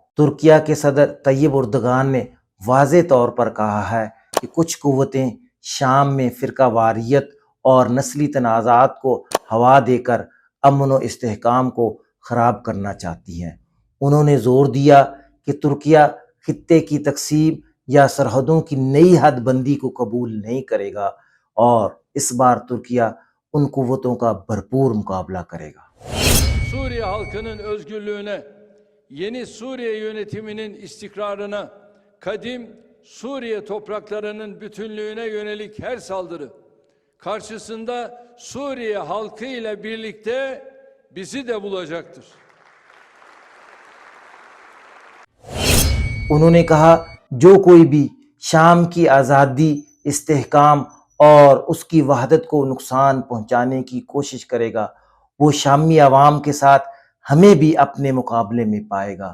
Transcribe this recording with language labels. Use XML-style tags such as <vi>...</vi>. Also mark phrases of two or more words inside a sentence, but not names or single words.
<ur>ترکیہ کے صدر طیب اردگان نے واضح طور پر کہا ہے کہ کچھ قوتیں شام میں فرقہ واریت اور نسلی تنازعات کو ہوا دے کر امن و استحکام کو خراب کرنا چاہتی ہیں. انہوں نے زور دیا کہ ترکیہ خطے کی تقسیم یا سرحدوں کی نئی حد بندی کو قبول نہیں کرے گا اور اس بار ترکیہ ان قوتوں کا بھرپور مقابلہ کرے گا.</ur> <tr>Suriye halkının özgürlüğüne, yeni Suriye yönetiminin istikrarına, kadim Suriye topraklarının bütünlüğüne yönelik her saldırı karşısında Suriye halkı ile birlikte bizi de bulacaktır.</tr> <ur>انہوں نے کہا جو کوئی بھی شام کی آزادی، استحکام اور اس کی وحدت کو نقصان پہنچانے کی کوشش کرے گا وہ شامی عوام کے ساتھ ہمیں بھی اپنے مقابلے میں پائے گا.</ur>